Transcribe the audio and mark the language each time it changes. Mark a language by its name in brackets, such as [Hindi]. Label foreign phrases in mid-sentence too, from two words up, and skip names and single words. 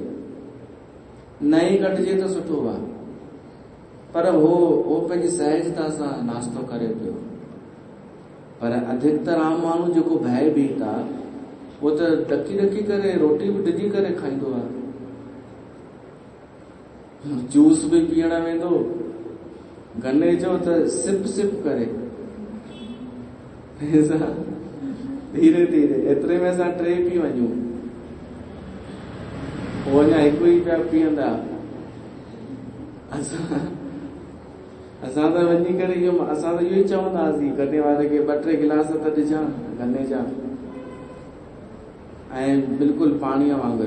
[Sindhi] न ई कढिजे त सुठो आहे, पर हो पंहिंजी सहजता सां नाश्तो करे पियो। पर अधिकतर आम माण्हू जेको भयभीत आहे वो तो ॾकी ॾकी करे रोटी बि डिॼी करे खाईंदो आहे, जूस बि पीअण वेंदो गन्ने जो त सिप सिप करे, धीरे धीरे एतिरे में असां 3 पी वञूं, पोइ अञा हिकु ई पिया पीअंदा। असां त वञी करे असां त इहो ई चवंदासीं गन्ने वारे खे 2-3 गिलास त ॾिजां गन्ने जा, ऐं बिल्कुलु पाणीअ वांगुरु।